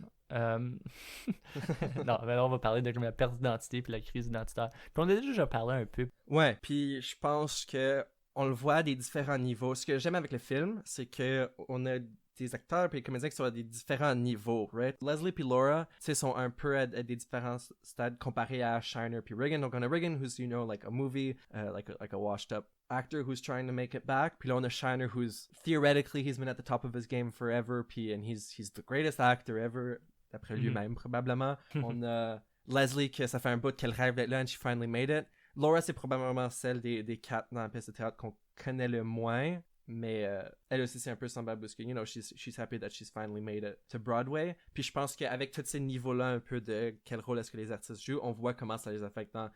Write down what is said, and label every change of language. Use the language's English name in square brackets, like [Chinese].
[French] non, mais là, on va parler de la perte d'identité puis la crise identitaire. Puis on a déjà parlé un peu. Ouais, puis je pense que on le voit à des différents niveaux. Ce que j'aime avec le film, c'est que on a des acteurs et des comédiens qui sont à des différents niveaux, right? Leslie puis Laura, tu sais, sont un peu à des différents stades comparés à Shiner puis Regan. Donc on a [English] Regan who's, you know, like a movie, like a washed up actor who's trying to make it back. [French] Puis là on a [English] Shiner who's theoretically he's been at the top of his game forever, puis and he's the greatest actor ever. [French] D'après lui-même, probablement. On a Leslie, que ça fait un bout qu'elle rêve d'être là, [English] and she finally made it. [French] Laura, c'est probablement celle des quatre dans la pièce de théâtre qu'on connaît le moins. Mais elle aussi, c'est un peu semblable parce que, [English] you know, she's happy that she's finally made it to Broadway. [French] Puis je pense qu'avec tous ces niveaux-là, un peu de quel rôle est-ce que les artistes jouent, on voit comment ça les affecte.